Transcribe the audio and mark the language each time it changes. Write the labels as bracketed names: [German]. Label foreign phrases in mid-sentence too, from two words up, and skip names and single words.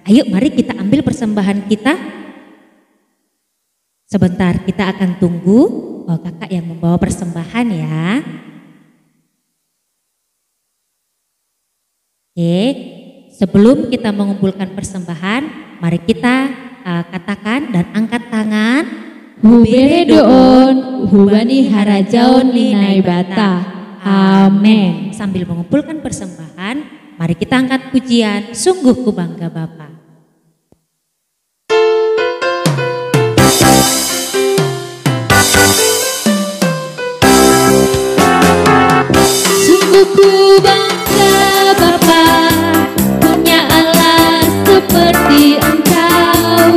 [Indonesian] Ayo mari kita ambil persembahan kita. Sebentar kita akan tunggu kakak yang membawa persembahan ya. Oke, sebelum kita mengumpulkan persembahan, mari kita katakan dan angkat tangan. [Batak Simalungun] Hubere doon, hubani harajaon linai bata. [Indonesian] Amin. Sambil mengumpulkan persembahan, mari kita angkat pujian, sungguh ku bangga Bapa. Sungguh ku bangga Bapa, punya Allah seperti Engkau.